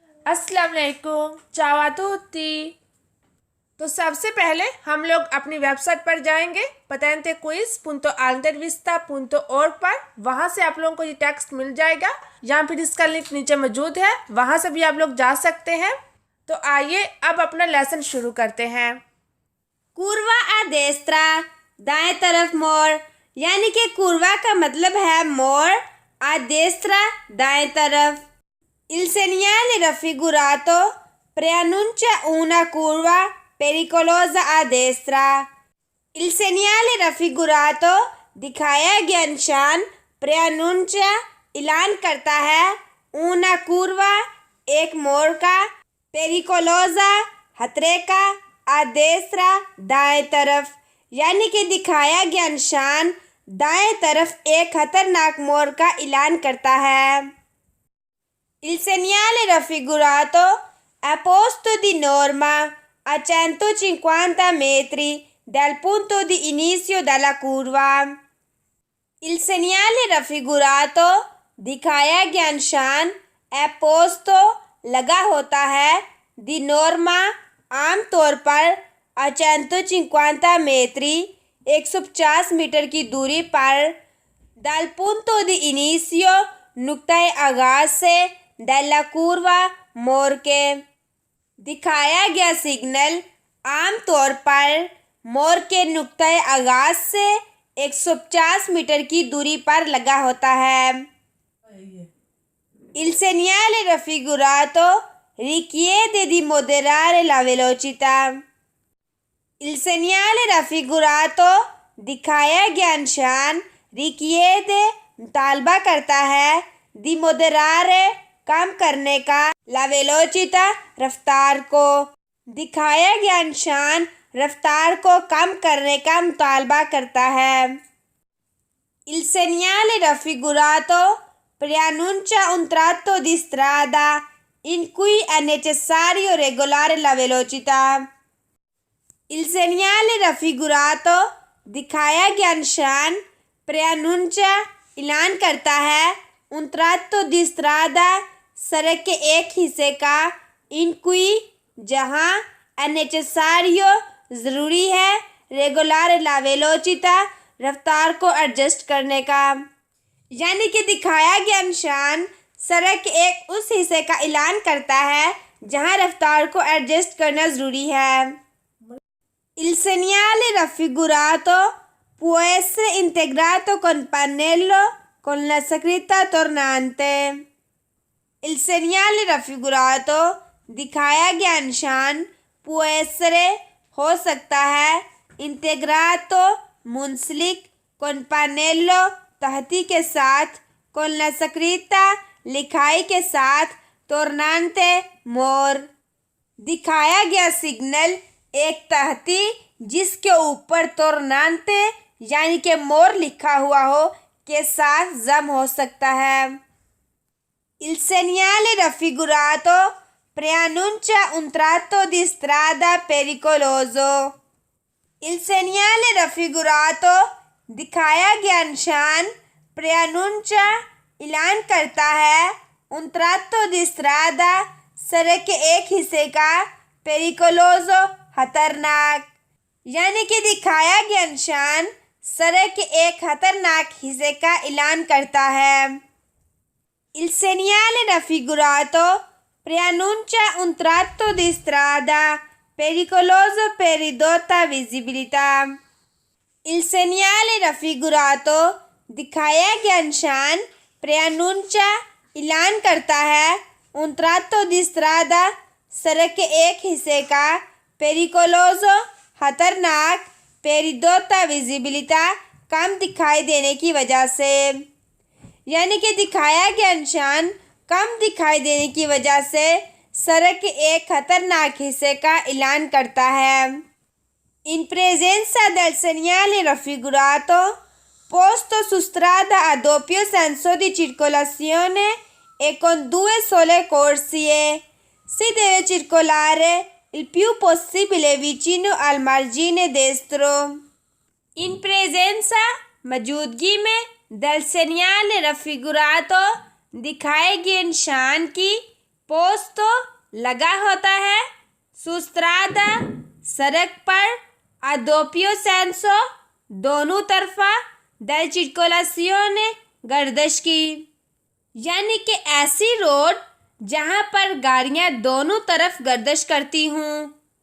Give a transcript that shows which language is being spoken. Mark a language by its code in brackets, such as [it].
[hi] अस्सलामुअलैकुम, [it] ciao a tutti। [hi] तो सबसे पहले हम लोग अपनी वेबसाइट पर जाएंगे patentquiz.alternvista.org पर। वहाँ से आप लोगों को ये टेक्स्ट मिल जाएगा या फिर इसका लिंक नीचे मौजूद है, वहाँ से भी आप लोग जा सकते हैं। तो आइए अब अपना लेसन शुरू करते हैं। [it] curva a destra [hi] दाएं तरफ मोड़, यानी कि curva का मतलब है मोड़, [it] a destra [hi] दाएं तरफ। [it] Il segnale raffigurato preannuncia una curva pericolosa a destra। Il segnale raffigurato [hi] दिखाया गया निशान [it] preannuncia [hi] ऐलान करता है [it] una curva [hi] एक मोड़ का, [it] pericolosa [hi] खतरे का, [it] a destra [hi] दाएं तरफ, यानी कि दिखाया गया निशान दाएं तरफ एक खतरनाक मोड़ का ऐलान करता है। [it] Il segnale raffigurato è posto di norma a 150 metri dal punto di inizio della curva। Il segnale raffigurato [hi] दिखाया गया निशान [it] è posto [hi] लगा होता है, [it] di norma [hi] आम तौर पर, [it] a 150 metri [hi] 150 मीटर की दूरी पर, [it] dal punto di inizio [hi] नुक्ताए आगाज से, [it] della curva [hi] मोड़ के। दिखाया गया सिग्नल आम तौर पर मोड़ के नुक्ताए आगाज से 150 मीटर की दूरी पर लगा होता है। [it] Il segnale raffigurato richiede di moderare la velocità। Il segnale raffigurato [hi] दिखाया गया निशान [it] richiede [hi] मुतालबा करता है, [it] di moderare [hi] कम करने का, [it] la velocità [hi] रफ्तार को। दिखाया गया निशान रफ्तार को कम करने का मुतालबा करता है। [it] Il segnale raffigurato preannuncia un tratto di strada in cui è necessario regolare la velocità। Il segnale raffigurato [hi] दिखाया गया निशान [it] preannuncia [hi] ऐलान करता है [it] un tratto di strada [hi] सड़क के एक हिस्से का, [it] in cui [hi] जहाँ, [it] è necessario [hi] ज़रूरी है, [it] regolare la velocità [hi] रफ्तार को एडजस्ट करने का, यानी कि दिखाया गया निशान सड़क के एक उस हिस्से का ऐलान करता है जहाँ रफ्तार को एडजस्ट करना ज़रूरी है। [it] Il segnale raffigurato può essere integrato con pannello con la scritta tornante। Il segnale raffigurato [hi] दिखाया गया निशान [it] può essere [hi] हो सकता है, [it] integrato [hi] मुंसलिक, [it] con pannello [hi] तहती के साथ, [it] con la scritta [hi] लिखाई के साथ, [it] tornante [hi] मोड़। दिखाया गया सिग्नल एक तहती जिसके ऊपर [it] tornante [hi] यानी कि मोड़ लिखा हुआ हो के साथ जम हो सकता है। [it] Il segnale raffigurato preannuncia un tratto di strada pericoloso। Il segnale raffigurato [hi] दिखाया गया निशान [it] preannuncia [hi] ऐलान करता है [it] un tratto di strada [hi] सड़क के एक हिस्से का, [it] pericoloso [hi] खतरनाक, यानी कि दिखाया गया निशान सड़क के एक खतरनाक हिस्से का ऐलान करता है। [it] Il segnale raffigurato preannuncia un tratto di strada pericoloso per ridotta visibilità। Il segnale raffigurato [hi] दिखाया गया निशान [it] preannuncia [hi] ऐलान करता है [it] un tratto di strada [hi] सड़क के एक हिस्से का, [it] pericoloso [hi] खतरनाक, [it] per ridotta visibilità [hi] कम दिखाई देने की वजह से, यानी कि दिखाया गया निशान कम दिखाई देने की वजह से सड़क के एक खतरनाक हिस्से का ऐलान करता है। [it] In presenza del segnale raffigurato posto su strada a doppio senso di circolazione e con due sole corsie si deve circolare il più possibile vicino al margine destro। In presenza [hi] मौजूदगी में [it] del segnale raffigurato [hi] दिखाए गए निशान की, पोस्तो लगा होता है। सुस्त्रादा सड़क पर [it] a doppio senso [hi] दोनों तरफा [it] del circolazione [hi] गर्दिश की, यानी कि ऐसी रोड जहाँ पर गाड़ियाँ दोनों तरफ गर्दिश करती हूँ।